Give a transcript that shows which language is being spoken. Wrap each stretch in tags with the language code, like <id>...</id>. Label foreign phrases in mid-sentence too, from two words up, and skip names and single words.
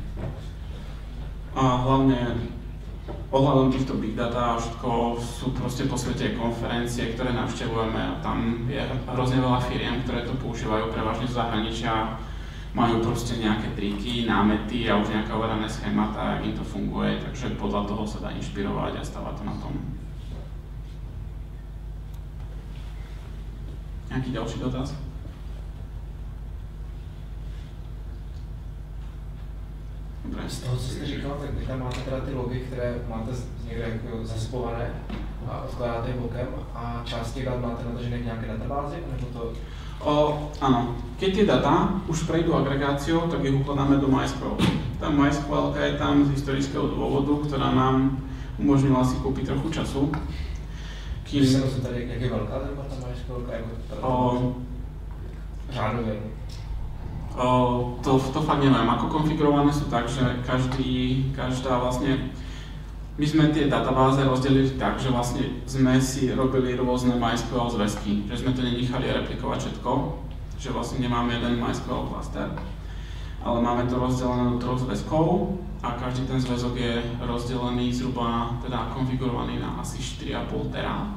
<sk>A hlavne ohľadom týchto</sk> <en>big data</en> <sk>a všetko sú proste po svete konferencie, ktoré navštevujeme, a tam je hrozne veľa firiem, ktoré to používajú prevažne z zahraničia, majú proste nejaké triky, námety a už nejaké overené schémata, jak im to funguje, takže podľa toho sa dá inšpirovať a stavať to na tom. Nejaký ďalší dotaz? Dobre.</sk> <cs>Z toho, co jste říkal, tak vy tam máte teda ty logy, které máte někde jako zaspované a odkládáte je bokem, a část těch dat máte natažené v nějaké databázi, nebo to?</cs> <sk>Áno. Keď tie data už prejdú agregáciou, tak ich ukladáme do MySQL. Tá MySQL je tam z historického dôvodu, ktorá nám umožnila si kúpiť trochu času.</sk> <cs>Když se nosím tady, jak je velká ta MySQL, jako řádově?</cs> <sk>To fakt neviem. Ako konfigurované sú tak, že každá vlastne... My sme tie databáze rozdelili tak, že vlastne sme si robili rôzne MySQL zväzky, že sme to nenechali replikovať všetko, že vlastne nemáme jeden MySQL cluster, ale máme to rozdelené do 3 zväzkov a každý ten zväzok je rozdelený zhruba, teda konfigurovaný na asi 4,5 tera.</sk>